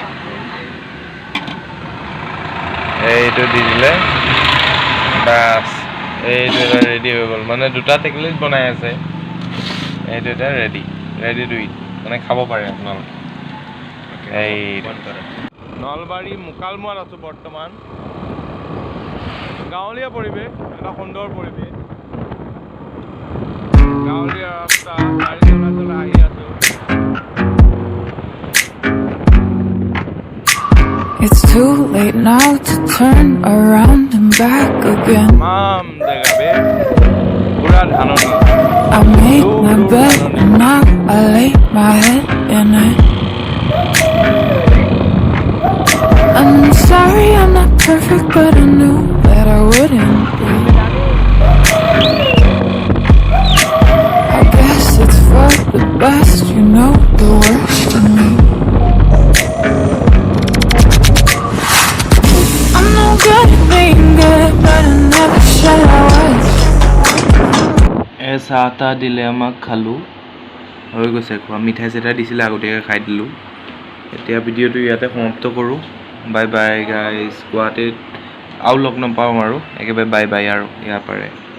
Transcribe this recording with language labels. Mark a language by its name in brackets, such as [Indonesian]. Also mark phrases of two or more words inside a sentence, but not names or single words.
[Assamese] এইটো দি দিলে বাস এইটো এটা ৰেডি হৈ গ'ল মানে দুটা টেকেলিত বনাই আছে এইটো এটা [English] ready to eat [Assamese] মানে খাব পাৰে আপোনালোকে এই নলবাৰী মুকালমুৱাত আছো বৰ্তমান গাঁৱলীয়া পৰিৱেশ এটা সুন্দৰ পৰিৱেশ গাঁৱলীয়া ৰাস্তা গাড়ী চলাচল আহি আছো [English] It's too late now to turn around and back again. Mom, degabe. Pura dhanoni. I made my bed and now I lay my head in it. I'm sorry I'm not perfect, but I knew that I wouldn't be. I guess it's for the best, you know the worst in me. Good at being good, but I never said I was. [Assamese] ऐसा आता दिले আমাক খালো হৈ গৈছে খোৱা মিঠাই সেটা দিছিলে আগতীয়াকৈ খাই দিলো এতিয়া ভিডিওটো ইয়াতে সমাপ্ত কৰো [English] bye bye guys [Assamese] গুৱাহাটীত আউ লগ নাপাওঁ আৰু একেবাৰে [English] bye bye [Assamese] আৰু ইয়াৰ পাৰে